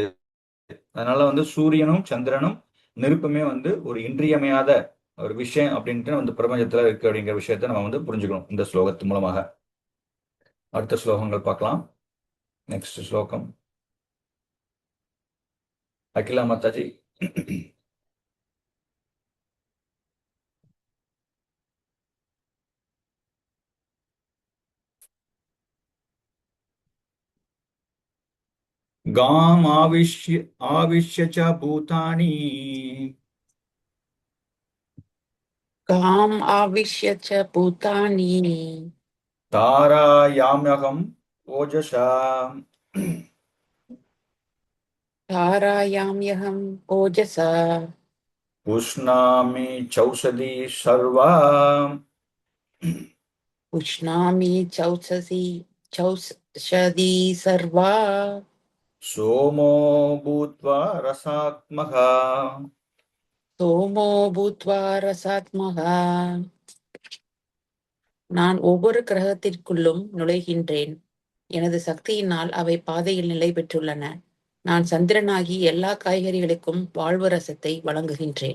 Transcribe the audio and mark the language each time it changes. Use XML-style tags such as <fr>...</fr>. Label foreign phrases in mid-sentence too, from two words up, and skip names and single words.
<ta>அதனால வந்து சூரியனும் சந்திரனும் நெருப்புமே வந்து ஒரு இன்றியமையாத ஒரு விஷயம் அப்படின்ட்டு வந்து பிரபஞ்சத்துல இருக்கு அப்படிங்கிற விஷயத்த நம்ம வந்து புரிஞ்சுக்கணும் இந்த ஸ்லோகத்து மூலமாக. அடுத்த ஸ்லோகங்கள் பார்க்கலாம். நெக்ஸ்ட் ஸ்லோகம் அகிலா மாதாஜி.</ta> <sa>गाम आविश्य च भूतानि गाम् आविश्य च भूतानि तारायाम्यहं ओजसा धारयाम्यहम् ओजसा उष्णामि चौषधि सर्वा उष्णामि चौषधि सर्वा सोमो भूत्वा रसात्मकः सोमो भूत्वा रसात्मकः.</sa> <ta>நான் ஒவ்வொரு கிரகத்திற்குள்ளும் நுழைகின்றேன். எனது சக்தியினால் அவை பாதையில் நிலை பெற்றுள்ளன. நான் சந்திரனாகி எல்லா காய்கறிகளுக்கும் வாழ்வு ரசத்தை வழங்குகின்றேன்.</ta>